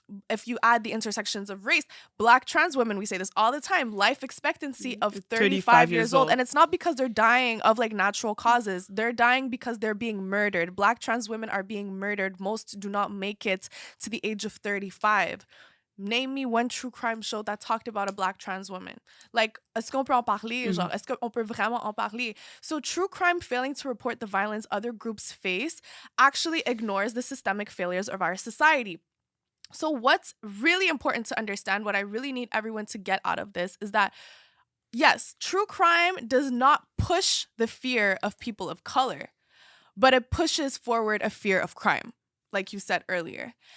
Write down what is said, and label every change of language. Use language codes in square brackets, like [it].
[en] If you add the intersections of race, Black trans women, we say this all the time, life expectancy of 35 years old. And it's not because they're dying of like natural causes. They're dying because they're being murdered. Black trans women are being murdered. Most do not make it to the age of 35. Name me one true crime show that talked about a Black trans woman. [fr] Like, est-ce qu'on peut en parler? Genre, est-ce qu'on peut vraiment en parler? [en] So true crime failing to report the violence other groups face actually ignores the systemic failures of our society. So what's really important to understand, what I really need everyone to get out of this is that, yes, true crime does not push the fear of people of color, but it pushes forward a fear of crime, like you said earlier.